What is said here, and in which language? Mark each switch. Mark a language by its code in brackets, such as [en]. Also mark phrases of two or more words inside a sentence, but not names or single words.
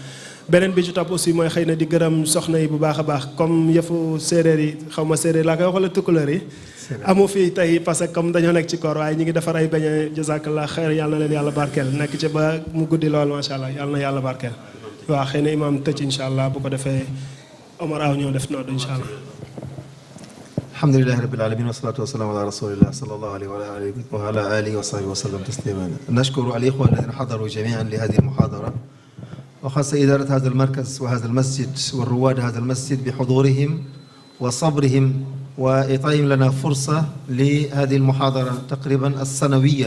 [wo] beneen bi ci topp aussi mooy xëy na di gërëm soxna yi bu baax a baax, comme yëfu séeréer yi, xaw ma séeréer laa koy wax wala tukkuleer yi. amu fii tey [fr] parce que comme [wo] dañoo nekk ci koor, waaye ñu ngi defar ay beñe. [ar] جزاك الله خيرا, [wo] yàlla na leen yàlla barkeel, nekk ci ba mu guddi lool [ar] ما شاء الله, [wo] yàlla na yàlla barkeel. waaw xëy na imaam tëj [ar] إن شاء الله, [wo] bu ko defee Omar Aw ñëw def noonu [ar] إن شاء الله. الحمد لله رب العالمين والصلاة والسلام على رسول الله صلى الله عليه وعلى آله وصحبه وسلم تسليما. نشكر الإخوة الذين حضروا جميعا لهذه المحاضرة وخاصة إدارة هذا المركز وهذا المسجد والرواد هذا المسجد بحضورهم وصبرهم وإعطائهم لنا فرصة لهذه المحاضرة تقريبا السنوية.